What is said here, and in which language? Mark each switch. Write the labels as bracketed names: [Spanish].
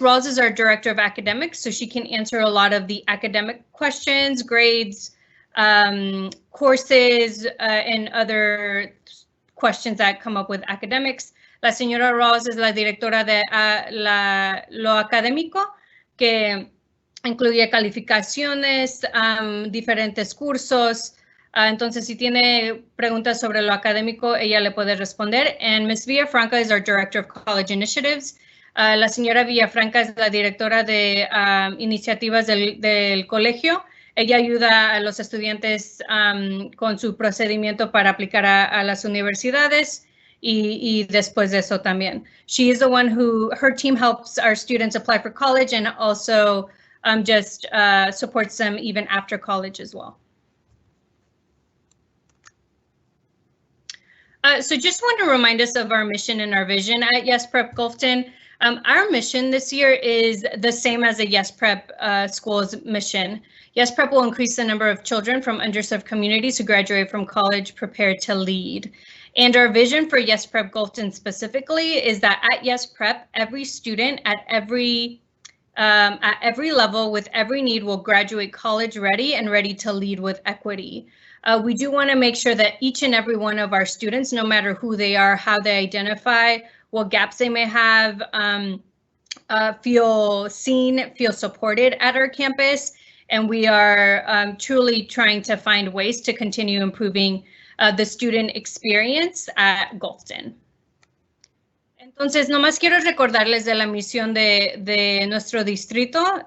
[English] Rawls is our Director of Academics, so she can answer a lot of the academic questions, grades, courses, and other questions that come up with academics. [Spanish] La señora Rawls es la directora de lo académico, que incluye calificaciones, diferentes cursos. Entonces, si tiene preguntas sobre lo académico, ella le puede responder. [English] And Ms. Villafranca is our Director of College Initiatives. [Spanish] La señora Villafranca es la directora de iniciativas del colegio. Ella ayuda a los estudiantes con su procedimiento para aplicar a las universidades. Y después de eso también. [English] She is the one her team helps our students apply for college and also just supports them even after college as well. So just want to remind us of our mission and our vision at Yes Prep Gulfton. Our mission this year is the same as the Yes Prep school's mission. Yes Prep will increase the number of children from underserved communities who graduate from college prepared to lead. And our vision for Yes Prep Gulfton specifically is that at Yes Prep, every student at every level with every need will graduate college ready and ready to lead with equity. We do want to make sure that each and every one of our students, no matter who they are, how they identify, what gaps they may have, feel seen, feel supported at our campus. And we are truly trying to find ways to continue improving the student experience at Gulfton. [Spanish] Entonces, nomás quiero recordarles de la misión de nuestro distrito.